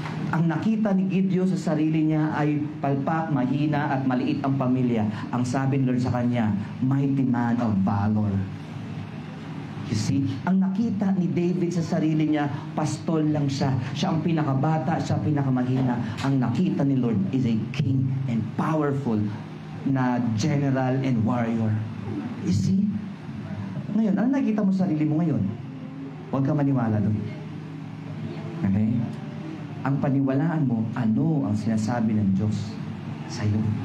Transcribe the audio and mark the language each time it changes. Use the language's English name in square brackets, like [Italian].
[Filipino] Ang nakita ni Gideon sa sarili niya ay palpak, mahina at maliit ang pamilya. Ang sabi ni Lord sa kanya, [English] mighty man of valor. You see, [Filipino] ang nakita ni David sa sarili niya, pastol lang siya. Siya ang pinakabata, siya ang pinakamahina. Ang nakita ni [English] Lord is a king and powerful na general and warrior. You see? [Filipino] Ngayon, ano nakita mo sa sarili mo ngayon? Huwag ka maniwala doon. Okay? Ang paniwalaan mo, ano ang sinasabi ng Diyos sa iyo.